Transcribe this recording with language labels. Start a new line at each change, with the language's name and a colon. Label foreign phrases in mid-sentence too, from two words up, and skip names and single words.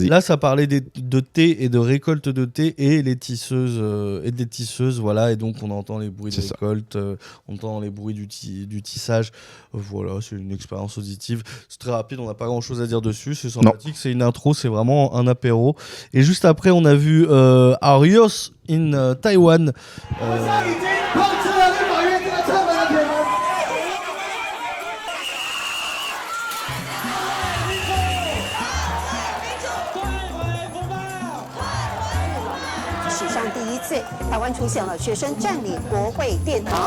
French: Là, ça parlait de thé et de récolte de thé et les tisseuses et des tisseuses, voilà. Et donc on entend les bruits de récolte, on entend les bruits du tissage. Voilà, c'est une expérience auditive. C'est très rapide, on n'a pas grand-chose à dire dessus. C'est sympathique. C'est une intro, c'est vraiment un apéro. Et juste après, on a vu Arios in Taiwan.
Chinese: 台湾出现了学生占领国会殿堂。